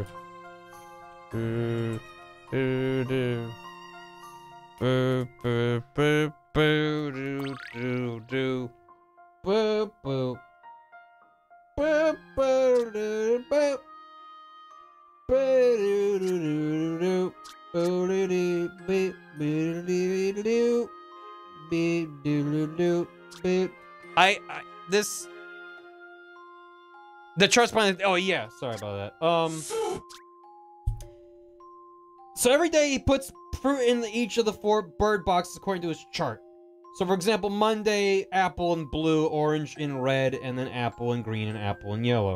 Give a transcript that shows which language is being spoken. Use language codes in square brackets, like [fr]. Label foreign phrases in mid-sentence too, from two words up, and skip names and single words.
[en] Do, do, do. Boo, boo, boo, boo, do, do, do. Boo, boo. Boo, boo, do, boo. Boo, do, do, do, do. Boo, do, do, beep, boo, do, do, do. Beep, do, do, do, beep. This... The chart's behind... Oh, yeah. Sorry about that. So every day he puts fruit in each of the 4 bird boxes according to his chart. So for example, Monday, apple in blue, orange in red, and then apple in green and apple in yellow.